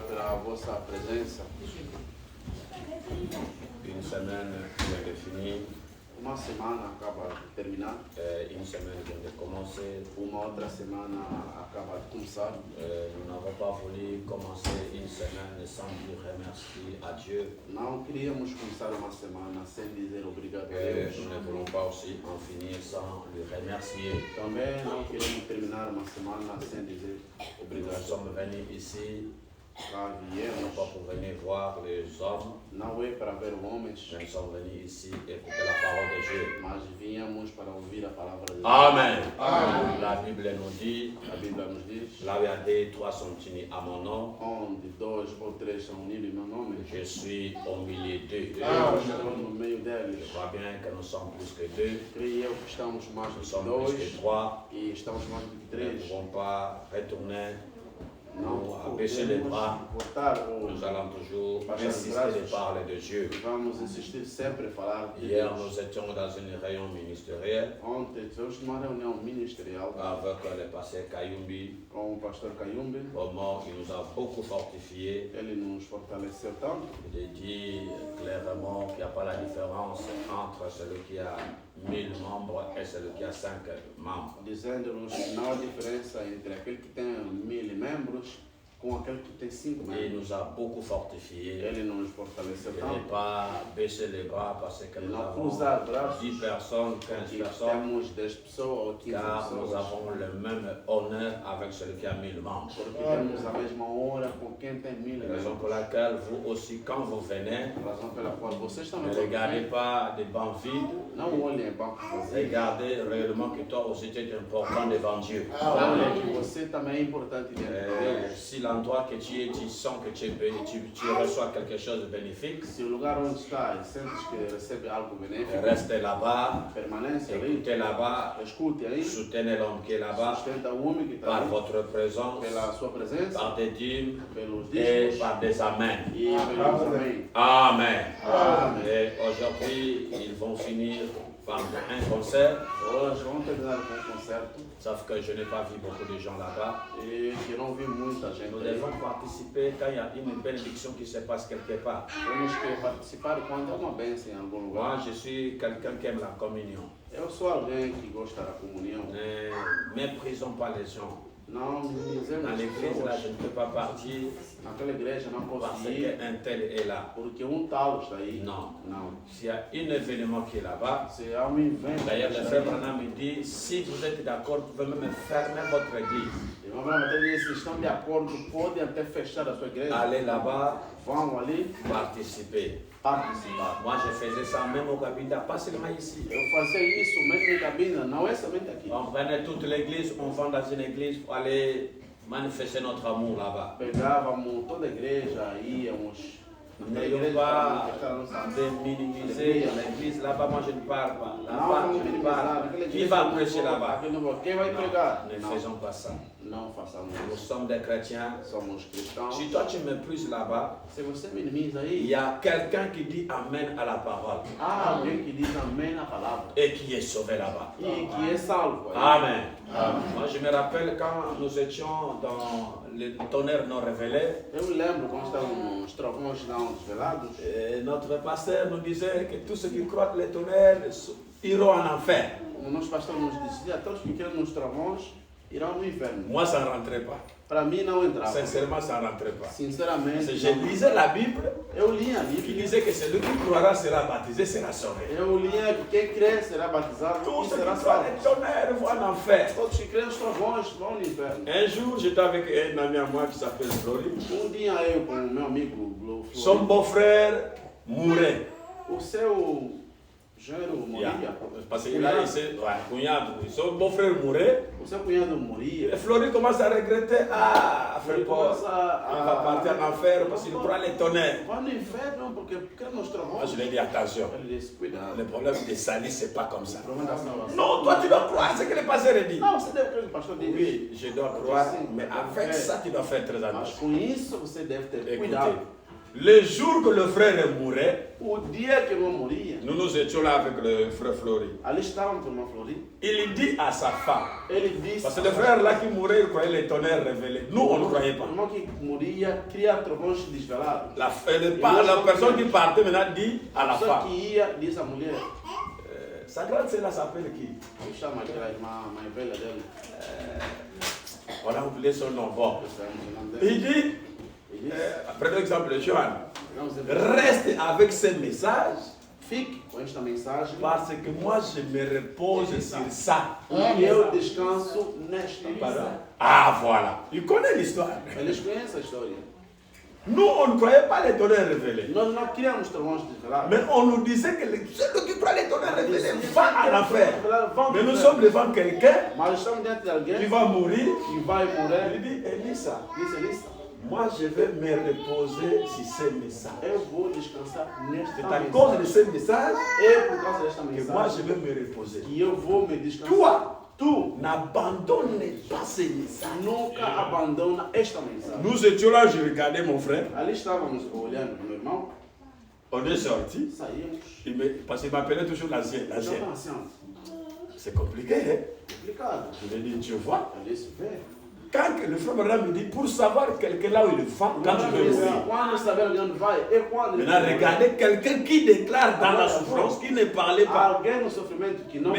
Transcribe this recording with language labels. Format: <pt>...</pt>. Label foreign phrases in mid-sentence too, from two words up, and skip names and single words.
<pt>a vossa presença.</pt> <fr>Une semaine vient de finir,</fr> <pt>Uma semana acaba de terminar,</pt> <fr>une semaine vient de commencer.</fr> <pt>uma outra semana acaba de começar.</pt> <fr>Nous n'avons pas voulu commencer une semaine sans dire remercier à Dieu.</fr> <pt>Não queríamos começar uma semana sem dizer obrigado a</pt> <fr>Et</fr> <pt>Deus.</pt> <fr>nous ne voulons pas aussi en finir sans le remercier.</fr> <pt>Também não queremos terminar uma semana sem dizer</pt> <fr>Nous</fr> <pt>obrigado.</pt> <fr>sommes venus ici</fr> <pt>Já</pt> <fr>non</fr> <pt>viemos,</pt> <fr>pas pour venir voir les hommes,</fr> <pt>não é para ver homens,</pt> <fr>mais nous sommes venus ici écouter la parole de Dieu.</fr> <pt>mas viemos para ouvir a palavra de Deus.</pt> <fr>Amen.</fr> <pt>Amen.</pt> <fr>La Bible nous dit,</fr> <pt>A Bíblia nos diz,</pt> <fr>là où il y a deux, trois sont unis à mon nom,</fr> <pt>onde dois ou três são unidos em meu nome,</pt> <fr>je suis au milieu d'eux.</fr> <pt>eu estou no meio</pt> <fr>Je</fr> <pt>deles.</pt> <fr>vois bien que nous sommes plus que deux,</fr> <pt>Creio eu que estamos mais do</pt> <fr>nous</fr> <pt>que</pt> <fr>sommes plus que</fr> <pt>dois</pt> <fr>trois.</fr> <pt>e estamos mais do que</pt> <fr>Nous ne</fr> <pt>três.</pt> <fr>pouvons pas retourner,</fr> <pt>Não</pt> <fr>abaisser les bras.</fr> <pt>voltar ou</pt> <fr>Nous allons toujours insister de parler de Dieu.</fr> <pt>vamos insistir sempre a falar de</pt> <fr>Hier,</fr> <pt>Deus.</pt> <fr>nous étions dans une réunion ministérielle</fr> <pt>Ontem tivemos uma reunião ministerial</pt> <fr>avec le pasteur Kayumbi.</fr> <pt>com o pastor Kayumbi.</pt> <fr>Vraiment, il nous a beaucoup fortifiés.</fr> <pt>Ele nos fortaleceu tanto.</pt> <fr>Il dit clairement qu'il n'y a pas la différence entre celui qui a 1000 membres et celui qui a 5 membres.</fr> <pt>Dizendo-nos que não há diferença entre aquele que tem 1000 membros com aquele que tem 5</pt> <fr>Et il</fr> <pt>membros.</pt> <fr>nous a beaucoup fortifiés.</fr> <pt>Ele nos fortaleceu</pt> <fr>Il n'est</fr> <pt>tanto.</pt> <fr>pas baisser les bras parce que nous</fr> <pt>Não</pt> <fr>avons</fr> <pt>cruzar braços</pt> <fr>10 personnes, 15</fr> <pt>e</pt> <fr>personnes,</fr> <pt>temos 10 pessoas ou 15</pt> <fr>car nous</fr> <pt>pessoas.</pt> <fr>avons le même honneur avec celui qui a 1000 membres.</fr> <pt>Porque temos a mesma hora com quem tem 1000</pt> <fr>La raison pour</fr> <pt>membros.</pt> <fr>laquelle vous aussi, quand vous venez,</fr> <pt>A razão pela qual vocês também</pt> <fr>ne regardez pas des bancs vides,</fr> <pt>não olhem em banco vazio.</pt> <fr>regardez réellement que toi aussi tu es important devant Dieu.</fr> <pt>Olhem que você também é importante diante de Deus.</pt> <fr>Si l'endroit que tu es, tu sens que tu reçois quelque chose de bénéfique,</fr> <pt>Se o lugar onde está e sentes que recebe algo benéfico,</pt> <fr>restez là-bas,</fr> <pt>permanece ali,</pt> <fr>écoutez là-bas,</fr> <pt>escute aí,</pt> <fr>soutenez l'homme qui est là-bas</fr> <pt>sustenta o homem que está</pt> <fr>par</fr> <pt>ali,</pt> <fr>votre présence,</fr> <pt>pela sua presença,</pt> <fr>par des dîmes</fr> <pt>pelos</pt> <fr>et</fr> <pt>dízimos</pt> <fr>par des amens.</fr> <pt>e pelos amém.</pt> <fr>Amen.</fr> <pt>Amém.</pt> <fr>Et aujourd'hui, ils vont finir par un concert.</fr> <pt>Hoje vamos terminar com um concerto</pt> <fr>Sauf que je n'ai pas vu beaucoup de gens là-bas.</fr> <pt>e que não vi muita gente</pt> <fr>Nous</fr> <pt>aí.</pt> <fr>devons participer quand il y a une bénédiction qui se passe quelque part.</fr> <pt>Temos que participar quando há uma bênção em algum lugar.</pt> <fr>Moi, je suis quelqu'un qui aime la communion.</fr> <pt>Eu sou alguém que gosta da comunhão.</pt> <fr>Ne méprisons pas les gens.</fr> <pt>Não minimizemos</pt> <fr>Dans</fr> <pt>as</pt> <fr>l'église, là,</fr> <pt>pessoas.</pt> <fr>je ne peux pas partir</fr> <pt>Naquela igreja não posso</pt> <fr>parce</fr> <pt>ir</pt> <fr>qu'un tel est là.</fr> <pt>porque tal está aí.</pt> <fr>Non.</fr> <pt>Não.</pt> <fr>S'il y a un événement qui est là-bas,</fr> <pt>Se há evento,</pt> <fr>d'ailleurs, le frère Branham me dit, si vous êtes d'accord, vous pouvez même fermer votre église.</fr> <pt>irmão Branham diz, se estão de acordo, podem até fechar a sua igreja.</pt> <fr>Allez là-bas,</fr> <pt>Vão ali</pt> <fr>participer.</fr> <pt>participar.</pt> <fr>Moi, je faisais ça même au Cabinda, pas seulement ici.</fr> <pt>Eu fazia isso mesmo em cabina, não é somente aqui.</pt> <fr>On prenait toute l'église, on va dans une église pour aller manifester notre amour là-bas.</fr> <pt>Pegávamos toda a igreja, íamos.</pt> <fr>N'ayons pas de minimiser l'église là-bas, moi je ne parle pas. Là-bas,</fr> <pt>Não,</pt> <fr>je ne parle pas. Qui va prêcher là-bas?</fr> <pt>Quem vai pregar?</pt> <fr>Ne</fr> <pt>Não,</pt> <fr>faisons pas ça.</fr> <pt>não façamos</pt> <fr>Nous</fr> <pt>isso.</pt> <fr>sommes des chrétiens.</fr> <pt>Somos cristãos.</pt> <fr>Si toi tu me méprises là-bas,</fr> <pt>Se você minimiza</pt> <fr>il</fr> <pt>aí,</pt> <fr>y a quelqu'un qui dit Amen à la parole</fr> <pt>há alguém que diz amém na palavra</pt> <fr>et qui est sauvé là-bas.</fr> <pt>e que é salvo. aí.</pt> <fr>Amen. Moi je me rappelle quand nous étions dans le tonnerre non révélé,</fr> <pt>Eu me lembro quando estávamos nos trovões não desvelados.</pt> <fr>notre pasteur nous disait que tous ceux qui croient que les tonnerres iront en enfer.</fr> <pt>O nosso pastor nos dizia: todos que creem nos trovões irão no inferno.</pt> <fr>Moi ça ne rentrait pas.</fr> <pt>Para mim não entrava.</pt> <fr>Sincèrement, ça ne rentrait pas.</fr> <pt>Sinceramente,</pt> <fr>Parce que je</fr> <pt>não.</pt> <fr>lisais la Bible</fr> <pt>Eu lia a</pt> <fr>qui</fr> <pt>Bíblia.</pt> <fr>disait que celui qui croira sera baptisé, sera sauvé.</fr> <pt>Eu lia que quem crê será batizado</pt> <fr>Tous</fr> <pt>e</pt> <fr>ceux</fr> <pt>será</pt> <fr>qui croient</fr> <pt>salvo.</pt> <fr>les tonnerres vont en enfer.</fr> <pt>Todos que creem nos trovões vão no inferno.</pt> <fr>Un jour, j'étais avec un ami à moi qui s'appelle Flori.</fr> <pt>Dia eu com o meu amigo Blue</pt> <fr>Son beau-frère mourait.</fr> <pt>o seu genro Yeah. morria.</pt> <fr>Parce qu'il a essayé, son beau-frère mourait.</fr> <pt>O seu cunhado</pt> <fr>Et</fr> <pt>morria.</pt> <fr>Flori commence à regretter.</fr> <pt>Ah, frère Ele Paul, começa</pt> <fr>il va partir en enfer parce qu'il prend les tonnerres.</fr> <pt>Vai no inferno porque crê nos</pt> <fr>Moi,</fr> <pt>trovões.</pt> <fr>je lui ai dit attention.</fr> <pt>Ele disse: cuidado.</pt> <fr>Le problème de salir, c'est pas comme ça.</fr> <pt>O problema da salvação.</pt> <fr>Non, toi, tu dois croire ce que le pasteur dit.</fr> <pt>Não, você deve crer no pastor dele.</pt> <fr>Oui, je dois croire, mais avec ça, tu dois faire très</fr> <pt>Mas</pt> <fr>attention.</fr> <pt>com isso você deve ter</pt> <fr>Écoutez,</fr> <pt>cuidado.</pt> <fr>Le jour que le frère mourait,</fr> <pt>O dia que o irmão moria,</pt> <fr>nous étions là avec le frère Flori.</fr> <pt>ali estávamos com o irmão Flori.</pt> <fr>Il dit à sa femme,</fr> <pt>Ele disse...</pt> <fr>parce que le frère là qui mourait, il croyait les tonnerres révélés. Nous, on ne croyait pas.</fr> <pt>O irmão que moria queria trovões desvelados.</pt> <fr>La personne qui partait maintenant dit à la</fr> <pt>A pessoa</pt> <fr>femme,</fr> <pt>que ia disse à mulher,</pt> <fr>sa grande sœur là s'appelle qui?</fr> <pt>chama aquela irmã mais velha dele.</pt> <fr>On a oublié son nom. Bon.</fr> <pt>O nome dele.</pt> <fr>Il dit,</fr> <pt>Ele disse,</pt> <fr>prenons l'exemple de Johan,</fr> <pt>vamos dizer,</pt> <fr>reste avec ces messages</fr> <pt>fique com esta mensagem</pt> <fr>parce que moi je me repose sur ça.</fr> <pt>e eu descanso nesta palavra.</pt> <fr>Ah voilà, il connaît l'histoire.</fr> <pt>Eles conhecem a história.</pt> <fr>Nous, on ne croyait pas les tonnerres révélés.</fr> <pt>Nós não queríamos trovões desvelados.</pt> <fr>Mais on nous disait que celui qui croit les tonnerres révélés va en enfer. Mais nous sommes devant quelqu'un</fr> <pt>Mas estamos diante de</pt> <fr>qui</fr> <pt>alguém</pt> <fr>va mourir.</fr> <pt>que vai morrer.</pt> <fr>Il dit, Elissa,</fr> <pt>Disse Elissa,</pt> <fr>moi je vais me reposer sur ces messages.</fr> <pt>eu vou descansar nesta</pt> <fr>C'est à cause de</fr> <pt>mensagem.</pt> <fr>ces messages</fr> <pt>É por causa desta</pt> <fr>que moi je</fr> <pt>mensagem</pt> <fr>vais me reposer.</fr> <pt>que eu vou me descansar.</pt> <fr>Toi,</fr> <pt>Tu</pt> <fr>n'abandonne pas ces messages.</fr> <pt>nunca abandona esta mensagem.</pt> <fr>Nous étions là, je regardais mon frère.</fr> <pt>Ali estávamos olhando para o meu irmão,</pt> <fr>On est sorti.</fr> <pt>saímos.</pt> <fr>Parce qu'il m'appelait toujours l'ancien.</fr> <pt>Já</pt> <fr>L'ancien.</fr> <pt>não assim,</pt> <fr>C'est compliqué, hein?</fr> <pt>complicado.</pt> <fr>Je lui ai dit, tu vois,</fr> <pt>Ali se vê.</pt> <fr>quand le frère Branham me dit, pour savoir quelqu'un là où il va, quand tu veux mourir.</fr> <pt>Quando saber onde vai é quando ele</pt> <fr>Maintenant, regardez quelqu'un qui déclare dans la souffrance, qui ne parlait pas.</fr> <pt>alguém no sofrimento que não</pt>